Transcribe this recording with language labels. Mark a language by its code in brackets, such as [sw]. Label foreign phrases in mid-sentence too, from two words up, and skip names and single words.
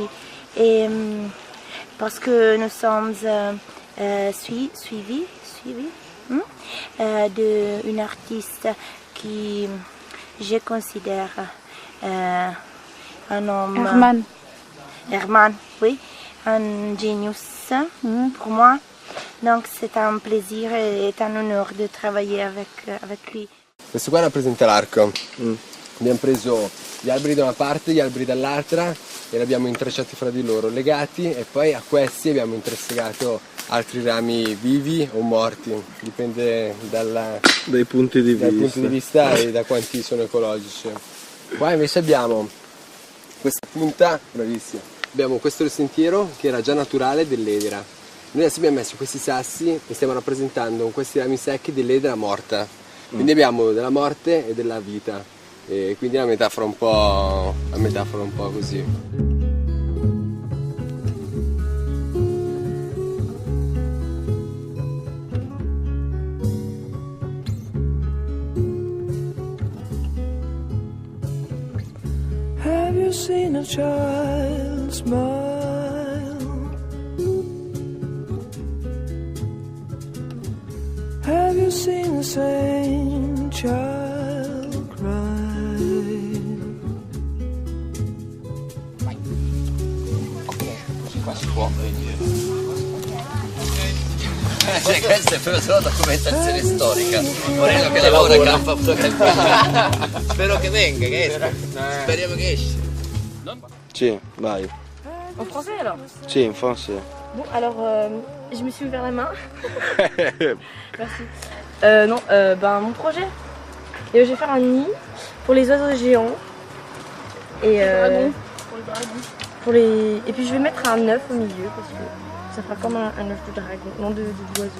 [fr] Et parce que nous sommes suivis d'une artiste qui je considère un homme. Herman, oui, un genius pour moi. Donc c'est un plaisir et un honneur de travailler avec lui. [it] Questo qua rappresenta l'arco. Abbiamo preso gli alberi da una parte, gli alberi dall'altra e li abbiamo intrecciati fra di loro, legati, e poi a questi abbiamo intrecciato altri rami vivi o morti, dipende dai punti di vista e da quanti sono ecologici. Qua invece abbiamo questa punta, bravissima, abbiamo questo sentiero che era già naturale dell'edera. Noi adesso abbiamo messo questi sassi e stiamo rappresentando con questi rami secchi dell'edera morta. Quindi abbiamo della morte e della vita. E quindi è una metafora un po' così. [en] Have you seen a child smile? Have you seen a sane child cry? [it] Qua si può venire. Questa è però solo documentazione storica. Moreno che lavora a campo fotografia. Spero che venga, che esca. Speriamo che esce. Sì, vai. [fr] En français alors? [it] Sì, in français. [fr] Bon, alors je me suis ouvert la main. Merci. Mon projet. Et je vais faire un nid pour les oiseaux géants. Et et puis je vais mettre un œuf au milieu parce que ça fera comme un œuf de dragon, non d'oiseau.